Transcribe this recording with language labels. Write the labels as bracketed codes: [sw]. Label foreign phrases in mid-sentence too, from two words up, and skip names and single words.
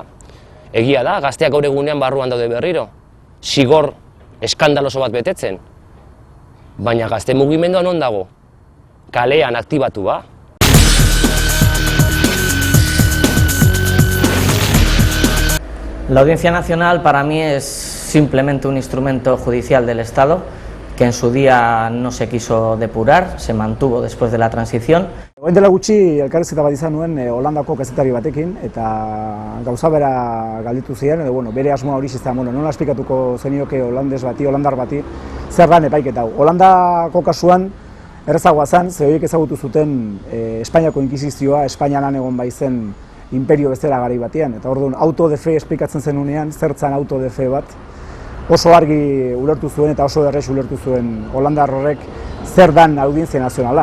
[eu] Egia da, gazteak gaur egunean barruan daude berriro, zigor eskandaloso bat betetzen. Baina gazte mugimendua non dago? Kalean aktibatu ba. [es] La Audiencia Nacional para mí es simplemente un instrumento judicial del Estado que en su día no se quiso depurar, se mantuvo después de la transición. [eu] Orain dela gutxi elkarrizketa bat izan nuen Holandako kazetari batekin eta gauza bera galditu ziren, edo bere asmoa hori izan, nola esplikatuko zenioke holandar bati zer dan epaiketa hau. Holandako kasuan errezagoa zen, ze horiek ezagutu zuten Espainiako inkisizioa, Espainian lan egon baizen imperio bezala garai batean, eta orduan [es] auto de fe [eu] esplikatzen zenunean, zertzan [es] auto de fe [eu] bat, oso argi ulertu zuen eta oso errez ulertu zuen holandar horrek zer dan Audientzia Nazionala.